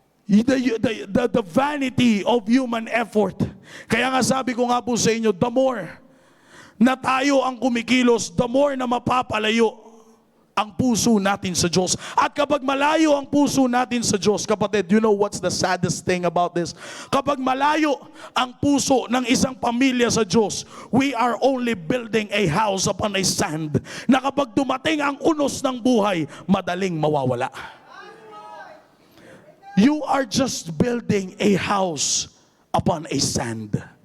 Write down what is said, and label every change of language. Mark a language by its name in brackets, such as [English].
[English] The vanity of human effort. [Filipino] Kaya nga sabi ko nga po sa inyo, the more na tayo ang kumikilos, the more na mapapalayo ang puso natin sa Diyos. At kapag malayo ang puso natin sa Diyos, kapatid, [English] you know what's the saddest thing about this? [Filipino] Kapag malayo ang puso ng isang pamilya sa Diyos, [English] we are only building a house upon a sand, [Filipino] na kapag dumating ang unos ng buhay, madaling mawawala. [English] You are just building a house upon a sand.